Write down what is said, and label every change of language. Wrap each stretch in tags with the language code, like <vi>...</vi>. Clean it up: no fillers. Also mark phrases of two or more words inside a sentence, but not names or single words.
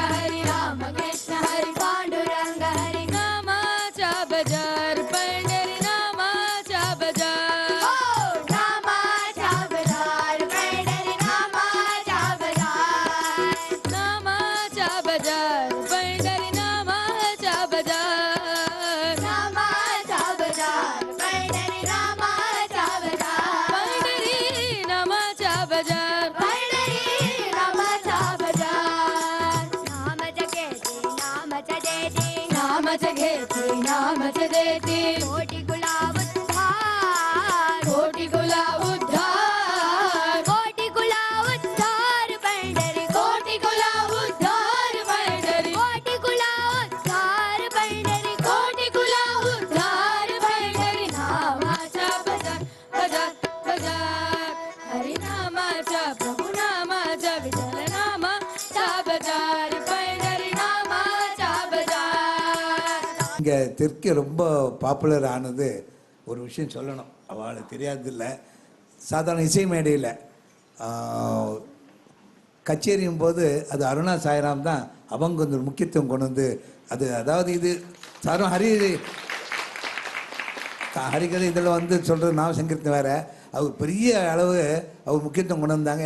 <mr>हरी राम कृष्ण हरी पांडुरंग हरी नामाचा बाजार पंढरी नामाचा बाजार. ओ नामाचा बाजार पंढरी नामाचा बाजार. नामाचा बाजार पंढरी नामाचा बाजार. नामाचा बाजार पंढरी नामाचा बाजार. पंढरी नामाचा बाजार. नाम देती कोटि गुलाब उद्धार, कोटि गुलाब उद्धार, कोटि गुलाब उद्धार पंडरी, कोटि गुलाब उद्धार पंडरी, कोटि गुलाब उद्धार पंडरी, कोटि गुलाब उद्धार पंडरी. नामाचा बजार बजार बजार, हरि नामाचा प्रभु नामाचा विठ्ठल नामाचा बजार पंडरी नामाचा बजार.</mr> <ta>இங்கே தெற்கே ரொம்ப பாப்புலர் ஆனது ஒரு விஷயம் சொல்லணும், அவளுக்கு தெரியாதில்ல. சாதாரண இசை மேடையில் கச்சேரியும் போது அது அருணா சாய்ராம் தான் அவங்க வந்து முக்கியத்துவம் கொண்டு வந்து அது, அதாவது இது சாரும் ஹரிகதை இதில் வந்து சொல்கிறது நாவ சங்கீர்த்தம் வேறு, அவர் பெரிய அளவு அவர் முக்கியத்துவம் கொண்டு வந்தாங்க.</ta>